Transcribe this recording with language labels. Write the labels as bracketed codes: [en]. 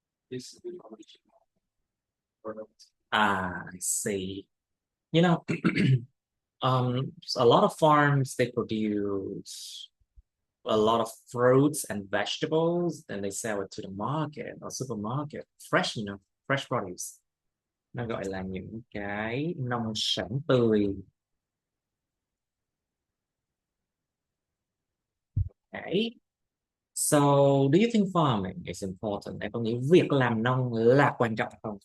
[en] This is the original product. I see. You know, a lot of farms, they produce a lot of fruits and vegetables, then they sell it to the market or supermarket. Fresh, you know, fresh produce. [vi] Nó gọi là những cái nông sản tươi. [en] Okay. So, do you think farming is important? [vi] Em có nghĩ việc làm nông là quan trọng không?